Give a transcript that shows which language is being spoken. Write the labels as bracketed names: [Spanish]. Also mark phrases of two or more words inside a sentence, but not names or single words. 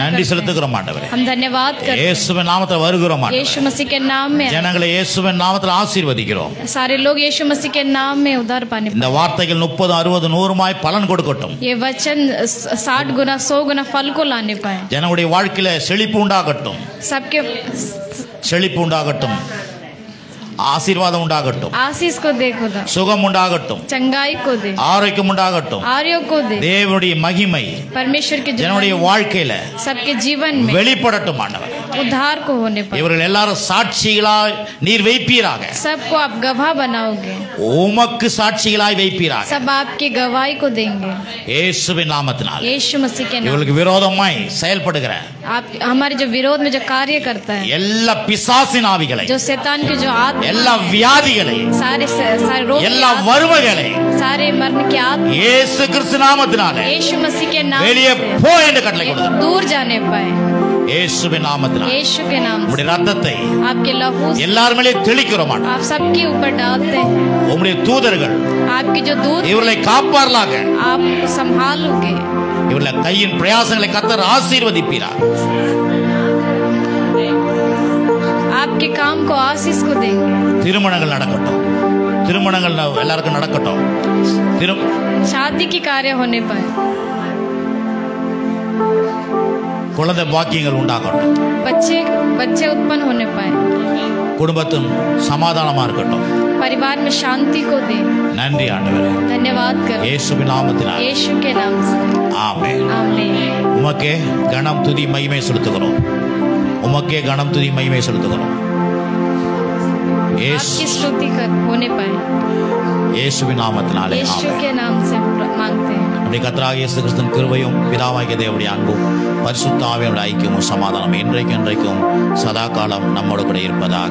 [Tamil] நன்றி [Hindi] करते हैं। [Tamil] செலுத்துகிறோம் ஆண்டவரே. [Hindi] हम धन्यवाद करते हैं। [Tamil] இயேசுவின் நாமத்தில் வருகிறோம் ஆண்டவரே. [Hindi] यीशु मसीह के नाम में [Tamil] ஜனங்களை இயேசுவின் நாமத்தில் ஆசீர்வதிக்கிறோம். [Hindi] सारे लोग यीशु मसीह के नाम में उद्धार पाने [Tamil] இந்த வார்த்தைகள் 30, 60, 100 பலன் கொடுக்கட்டும். [Hindi] ये वचन 60 गुना 100 गुना फल को लाने पाए। [Tamil] ஜனங்களுடைய வாழ்க்கையில செழிப்பு உண்டாகட்டும். [Hindi] सबके [Tamil] செழிப்பு உண்டாகட்டும். ஆசீர்வாதம் உண்டாகட்டும். [Hindi] आशीष को दे खुदा, [Tamil] சுகம் உண்டாகட்டும். [Hindi] चंगाई को दे, [Tamil] ஆரோக்கியம் உண்டாகட்டும். [Hindi] आर्यों को दे, [Tamil] தேவனுடைய மகிமை [Hindi] परमेश्वर के [Tamil] ஜனங்களுடைய வாழ்க்கையில [Hindi] सबके जीवन में [Tamil] வெளிப்படட்டும் ஆண்டவரே. [Hindi] उद्धार को होने पाए। [Tamil] இவர்கள் எல்லாரும் சாட்சிகளாய் நீர் வைப்பீராக. [Hindi] सबको आप गवाह बनाओगे, [Tamil] உமக்கு சாட்சிகளாய் வைப்பீராக. [Hindi] सब आपकी गवाही को देंगे [Tamil] இயேசுவின் நாமத்தினால் [Hindi] यीशु मसीह के नाम। [Tamil] இவர்களுக்கு விரோதமாய் செயல்படுகிற [Hindi] आप हमारे जो विरोध में जो कार्य करता है, [Tamil] எல்லா பிசாசின் ஆவிகளை, [Hindi] जो शैतान के जो आत्मा, [Tamil] எல்லா வியாதிகளை, [Hindi] सारे रोग, [Tamil] எல்லா வறுமைகளை [Hindi] सारे मरण की आत्मा [Tamil] இயேசு கிறிஸ்து நாமத்தினாலே [Hindi] यीशु मसीह के नाम [Tamil] வெளியே [Hindi] से [Tamil] போ என்று கட்டளை கொடுக்கிறோம். [Hindi] दूर जाने पाए [Tamil] இயேசுவின் நாமத்தினாலே [Hindi] यीशु के नाम से। [Tamil] உம்முடைய ரத்தத்தை [Hindi] आपके लहू से [Tamil] எல்லார் மேலே தெளிக்கிறோம் ஆண்டவரே. [Hindi] आप सबके ऊपर डालते हैं। [Tamil] உம்முடைய தூதர்கள் [Hindi] आपकी जो दूध [Tamil] இவர்களை காப்பார்களாக. [Hindi] आप संभालोगे, [Tamil] இவர்களை கையின் பிரயாசங்களை கர்த்தர் ஆசீர்வதிப்பீராக. [Hindi] आपके काम को आशीष को देंगे। [Tamil] திருமணங்கள் நடக்கட்டும். திருமணங்கள் எல்லாருக்கும் நடக்கட்டும். [Hindi] शादी की कार्य होने पाए, [Tamil] குழந்தை பாக்கியங்கள் உண்டாகட்டும். [Hindi] बच्चे उत्पन्न होने पाए, [Tamil] குடும்பத்தும் சமாதானமா இருக்கட்டும். [Hindi] परिवार में शांति को दे। [Tamil] நன்றி ஆண்டவரே. [Hindi] धन्यवाद कर [Tamil] இயேசுவின் நாமத்தினால் [Hindi] यीशु के नाम से, [Tamil] ஆமென். [Hindi] आमीन। [Tamil] உமக்கே கனம் துதி மகிமை செலுத்துகிறோம். உமக்கே கனம் துதி மகிமை செலுத்துகிறோம். [Hindi] आपकी स्तुति कर होने पाए [Tamil] இயேசுவின் நாமத்தினாலே [Hindi] यीशु [Tamil] ஆமென். [Hindi] के नाम से मांगते हैं। [Tamil] நம்முடைய கர்த்தராகிய இயேசு கிறிஸ்துவின் கிருபையும் பிதாவாகிய தேவனுடைய அன்பும் பரிசுத்த ஆவியானவருடைய ஐக்கியமும் சமாதானம் என்றைக்கும் சதா காலம் நம்மோடு கூட இருப்பதாக.